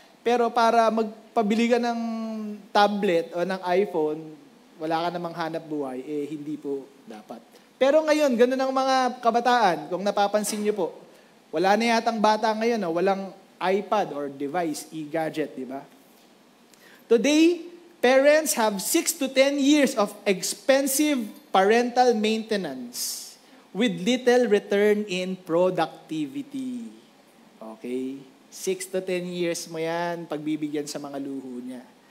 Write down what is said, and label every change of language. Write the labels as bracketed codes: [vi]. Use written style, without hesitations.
[tl] Pero para magpabili ka ng tablet o ng iPhone, wala ka namang hanap buhay, hindi po dapat. Pero ngayon, ganun ang mga kabataan, kung napapansin niyo po, wala na yatang bata ngayon na walang iPad or device, e-gadget, di ba? [en] Today, parents have 6 to 10 years of expensive parental maintenance with little return in productivity. Okay? [tl] 6 to 10 years mo yan pagbibigyan sa mga luho niya.